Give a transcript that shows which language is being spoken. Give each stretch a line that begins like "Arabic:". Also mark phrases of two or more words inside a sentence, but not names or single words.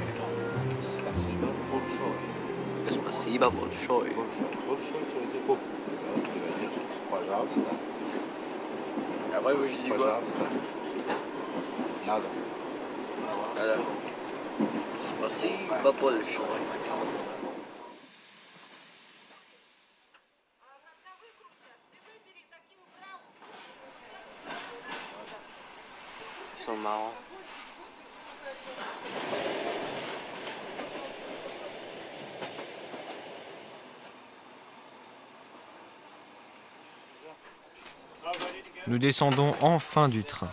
Russian: Спасибо большое. Спасибо большое. Большое,
French: ça veut dire beaucoup. Alors, tu vas dire пожалуйста. Après, vous dites quoi?
Russian: Пожалуйста. Надо. Voilà. Спасибо большое.
French: Ils sont marrants. Nous descendons enfin du train.